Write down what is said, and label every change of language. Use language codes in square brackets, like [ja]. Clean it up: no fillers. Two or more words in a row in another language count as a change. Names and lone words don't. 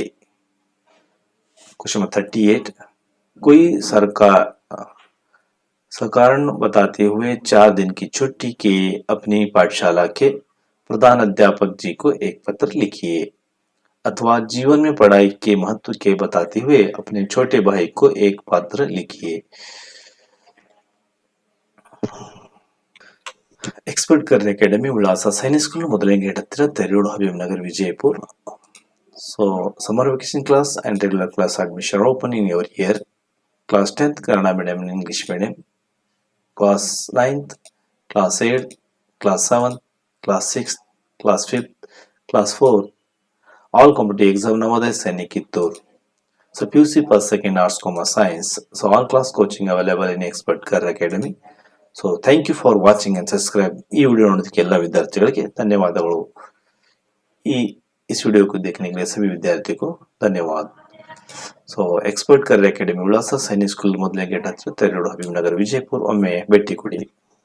[en] question number [hi] 38, कोई कारण बताते हुए 4 दिन की छुट्टी के अपनी पाठशाला के प्रधान अध्यापक जी को एक पत्र लिखिए। अथवा जीवन में पढ़ाई के महत्व के बताते हुए अपने छोटे भाई को एक पत्र लिखिए। [kn] एक्सपर्ट करियर अकेडमी विलास सैनिक स्कूल ಮೊದಲನೇ ಗೇಟ್ ಹತ್ತಿರ ತೆರೂರು ಹಬೀಬ್ ನಗರ್ ವಿಜಯಪುರ್. [en] So summer vacation class and regular class admission are open in your year. Class 10th Kannada medium and English medium, class 9th, class 8th, class 7th, class 6th, class 5th, class 4th, all competitive exam Navodaya Sainik Kittur. So PUC first, second, arts, commerce, science. So all class coaching available in Expert Career Academy. so thank you for watching and subscribe. [kn] ಈ ವಿಡಿಯೋ ನೋಡೋದಕ್ಕೆ ಎಲ್ಲ ವಿದ್ಯಾರ್ಥಿಗಳಿಗೆ ಧನ್ಯವಾದಗಳು. [hi] इस वीडियो को देखने के लिए सभी विद्यार्थियों को धन्यवाद. [kn] ಸೊ ಎಕ್ಸ್ಪರ್ಟ್ ಕರಿಯರ್ ಅಕಾಡೆಮಿ ವಿಳಾಸ ಸೈನಿಕ್ ಸ್ಕೂಲ್ ಮೊದಲನೇ ಗೇಟ್ ಹತ್ತಿರ ತೆರೂರು ಹಬೀಬ್ ನಗರ್ ವಿಜಯಪುರ. ಒಮ್ಮೆ ಭೇಟಿ ಕೊಡಿ.